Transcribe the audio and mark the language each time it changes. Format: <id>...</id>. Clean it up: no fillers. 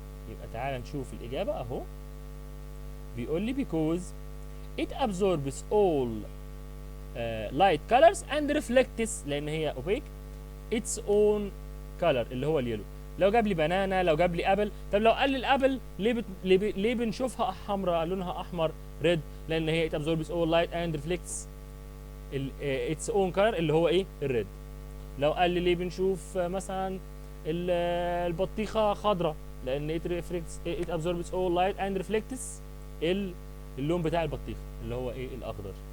<ar>يبقى تعالى نشوف الاجابه اهو. بيقول لي</ar> <en>because it absorbs all light colors and reflects،</en> <ar>لان هي اوبيك،</ar> <en>its own color</en> <ar>اللي هو اليلو. لو جاب لي بنانا، لو جاب لي ابل. طب لو قال لي الابل ليه بنشوفها حمراء، لونها احمر ريد؟ لان هي</ar> <en>it absorbs all light and reflects its own color</en> <ar>اللي هو ايه؟ الريد. لو قال لي ليه بنشوف مثلا البطيخه خضراء؟ لان</ar> <en>it absorbs all light and reflects</en> <ar>اللون بتاع البطيخه اللي هو ايه؟ الاخضر.</ar>